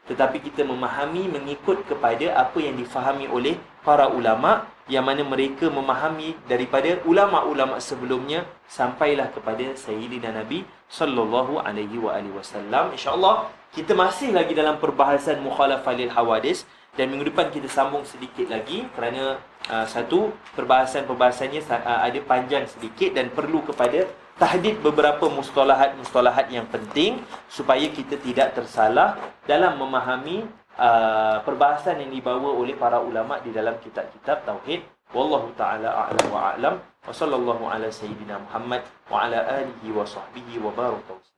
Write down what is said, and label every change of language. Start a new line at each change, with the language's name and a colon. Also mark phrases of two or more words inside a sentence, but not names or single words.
Malay: tetapi kita memahami mengikut kepada apa yang difahami oleh para ulama, yang mana mereka memahami daripada ulama-ulama sebelumnya sampailah kepada Sayyidina Nabi
Arabic: صلى الله عليه وسلم.
Malay: Insya-Allah kita masih lagi dalam perbahasan
Arabic: مخالفة للحوادث,
Malay: dan minggu depan kita sambung sedikit lagi kerana satu perbahasannya ada panjang sedikit dan perlu kepada tahdid beberapa mustalahat yang penting supaya kita tidak tersalah dalam memahami perbahasan yang dibawa oleh para ulama di dalam kitab-kitab tauhid.
Arabic: والله تعالى أعلم وأعلم وصلى الله على سيدنا محمد وعلى آله وصحبه وبارك.